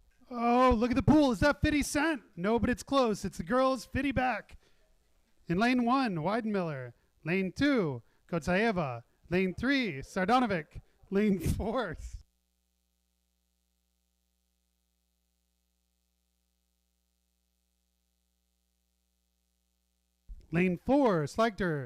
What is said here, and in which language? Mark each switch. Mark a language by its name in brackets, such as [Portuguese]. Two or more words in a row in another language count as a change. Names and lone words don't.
[English] Oh, look at the pool. Is that 50 Cent? No, but it's close. It's the girls. 50 back. In lane 1, Weidenmiller. Lane 2, Kotsaeva. Lane 3, Sardanovic. Lane 4. Lane 4, Slagter.